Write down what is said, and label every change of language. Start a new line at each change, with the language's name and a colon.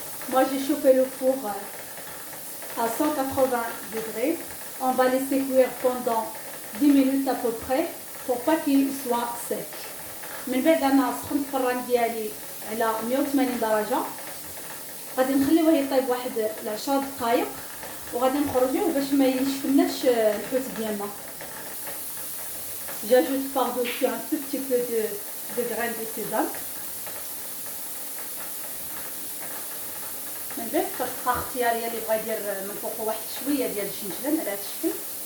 French: Moi j'ai chauffé le four à 180 degrés. On va laisser cuire pendant 10 minutes à peu près pour pas qu'il soit sec.
Arabic: من بعد انا سخنت الفران ديالي على 180 درجه، غادي نخليوه يطيب واحد 10 دقائق وغادي نخرجوه باش ما ينشفناش الحوت ديالنا.
French: J'ajoute par-dessus un tout petit peu de graines de sésame.
Arabic: من بعد كتبقى اختياريه اللي بغا يدير من فوق واحد شويه ديال الشنجلان على هذا الشكل.